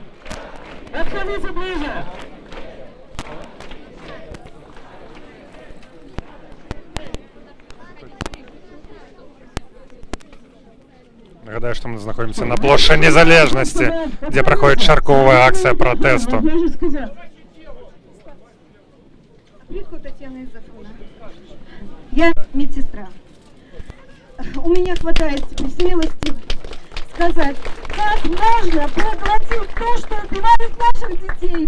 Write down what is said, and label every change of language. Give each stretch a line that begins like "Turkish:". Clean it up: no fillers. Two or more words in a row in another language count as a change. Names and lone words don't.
Russian: Подходите ближе.
Belarusian: Нагадаю, што мы знаходзімся на плошчы Незалежнасці, дзе праходзіць чарговая акцыя пратэсту.
Russian: Я медсестра. У меня хватает смелости сказать, как можно проглотить то, что убивает наших детей.